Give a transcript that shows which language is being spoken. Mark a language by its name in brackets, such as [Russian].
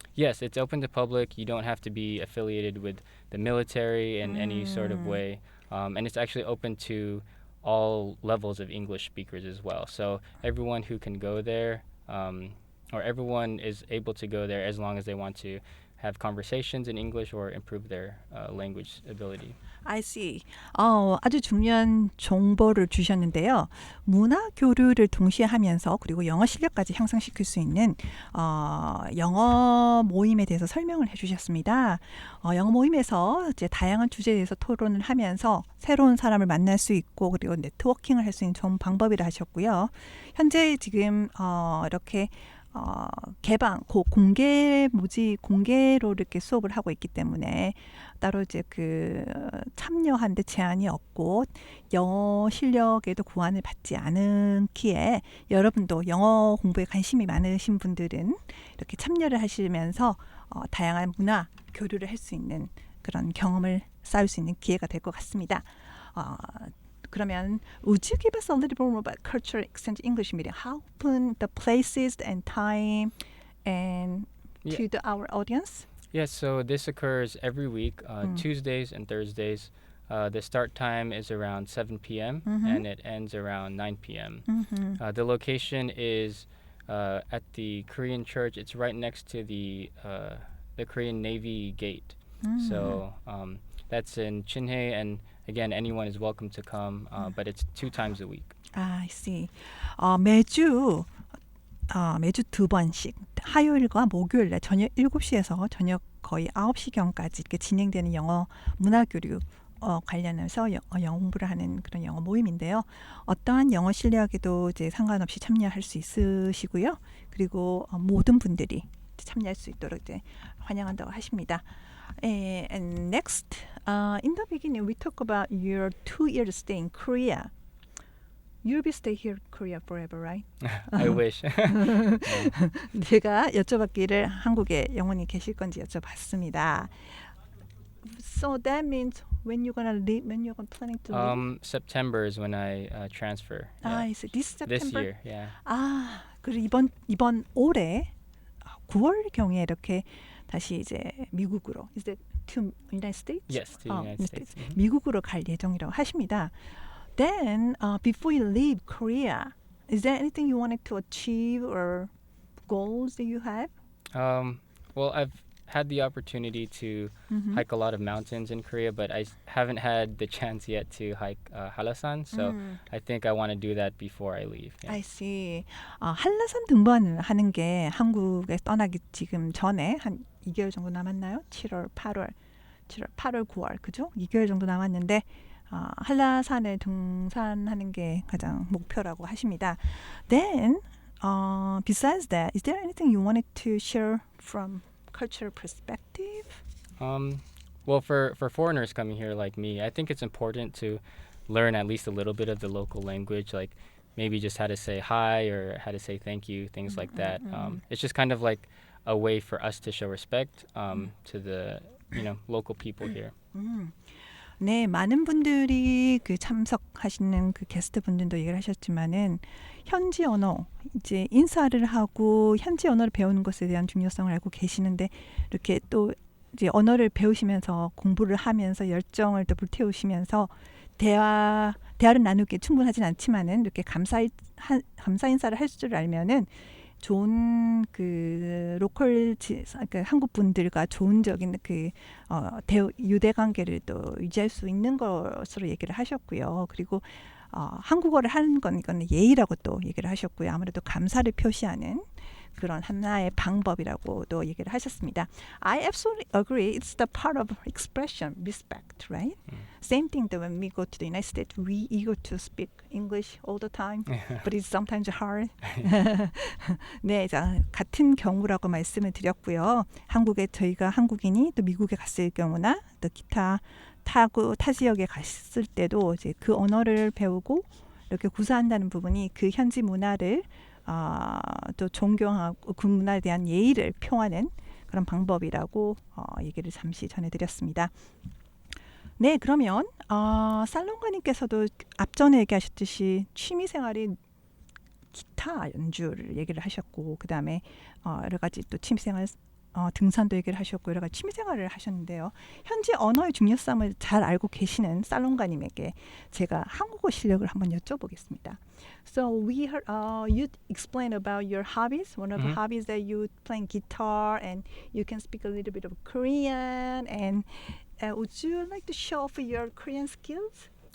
[English] Yes, it's open to public. You don't have to be affiliated with the military in any sort of way. And it's actually open to all levels of English speakers as well. So everyone who can go there, or everyone is able to go there as long as they want to have conversations in English or improve their language ability. I see. [Korean] 아주 중요한 정보를 주셨는데요. 문화 교류를 동시에 하면서 그리고 영어 실력까지 향상시킬 수 있는 영어 모임에 대해서 설명을 해주셨습니다. 영어 모임에서 이제 다양한 주제에 대해서 토론을 하면서 새로운 사람을 만날 수 있고 그리고 네트워킹을 할 수 있는 좋은 방법이라 하셨고요. 현재 지금 이렇게 개방, 공개로 이렇게 수업을 하고 있기 때문에 따로 이제 그 참여하는데 제한이 없고 영어 실력에도 구안을 받지 않기에 여러분도 영어 공부에 관심이 많으신 분들은 이렇게 참여를 하시면서 다양한 문화 교류를 할 수 있는 그런 경험을 쌓을 수 있는 기회가 될 것 같습니다. [English] 그러면 would you give us a little bit more about cultural exchange English meeting? How often, the places and time, and to our audience? Yes, so this occurs every week, Tuesdays and Thursdays. The start time is around 7 p.m. and it ends around 9 p.m. The location is at the Korean church. It's right next to the Korean Navy gate. So that's in Chinhae, and again, anyone is welcome to come, but it's 2 times a week. I see. [Korean] 매주 두 번씩 화요일과 목요일에 저녁 7시에서 저녁 거의 9시경까지 이렇게 진행되는 영어 문화교류 관련해서 영어 공부를 하는 그런 영어 모임인데요. 어떠한 영어 실력에도 이제 상관없이 참여할 수 있으시고요. 그리고 모든 분들이 참여할 수 있도록 이제 환영한다고 하십니다. [English] And next, in the beginning, we talk about your 2-year stay in Korea. You'll be stay here in Korea forever, right? I wish. [Korean] 제가 여쭤봤기를 한국에 영원히 계실 건지 여쭤봤습니다. [English] So that means when you're gonna leave, when you're planning to leave? September is when I transfer. I see. This September. This year, yeah. [Korean] 그리고 이번 올해 9월 경에 이렇게 다시 이제 미국으로, is it to United States? [English] Yes, to United States. [Korean] 미국으로 갈 예정이라고 하십니다. [English] Then, before you leave Korea, is there anything you wanted to achieve or goals that you have? Well, I've had the opportunity to hike a lot of mountains in Korea, but I haven't had the chance yet to hike Hallasan. So I think I want to do that before I leave. Yeah. I see. [Korean] 한라산 등반을 하는 게 한국에 떠나기 지금 전에 한 2개월 정도 남았나요? 7월, 8월, 9월, 그죠? 2개월 정도 남았는데 한라산을 등산하는 게 가장 목표라고 하십니다. [English] Then, besides that, is there anything you wanted to share from cultural perspective? Well, for foreigners coming here like me, I think it's important to learn at least a little bit of the local language, like maybe just how to say hi or how to say thank you, things like that. It's just kind of like a way for us to show respect to the local people here. [Korean] 네, 많은 분들이 그 참석하시는 그 게스트 분들도 얘기를 하셨지만은 현지 언어, 이제 인사를 하고 현지 언어를 배우는 것에 대한 중요성을 알고 계시는데 이렇게 또 이제 언어를 배우시면서 공부를 하면서 열정을 또 불태우시면서 대화를 나누기에 충분하진 않지만은 이렇게 감사 인사를 할 줄 알면은 좋은 그 로컬 그 한국 분들과 좋은적인 그 유대 관계를 또 유지할 수 있는 것으로 얘기를 하셨고요. 그리고 한국어를 하는 건 이거는 예의라고 또 얘기를 하셨고요. 아무래도 감사를 표시하는 그런 하나의 방법이라고도 얘기를 하셨습니다. [English] I absolutely agree. It's the part of expression, respect, right? Same thing that when we go to the United States, we eager to speak English all the time, but it's sometimes hard. [Korean] 네, 자, 같은 경우라고 말씀을 드렸고요. 한국에 저희가 한국인이 또 미국에 갔을 경우나 또 기타 타 지역에 갔을 때도 이제 그 언어를 배우고 이렇게 구사한다는 부분이 그 현지 문화를 또 존경하고 그 문화에 대한 예의를 표하는 그런 방법이라고 얘기를 잠시 전해드렸습니다. 네, 그러면 살롱가님께서도 앞전에 얘기하셨듯이 취미생활이 기타 연주를 얘기를 하셨고 그 다음에 여러 가지 또 취미생활 등산도 얘기를 하셨고 여러 가지 취미생활을 하셨는데요. 현지 언어의 중요성을 잘 알고 계시는 살롱가님에게 제가 한국어 실력을 한번 여쭤보겠습니다. [English] So we heard you explain about your hobbies. One of the hobbies that you playing guitar and you can speak a little bit of Korean. And would you like to show off your Korean skills?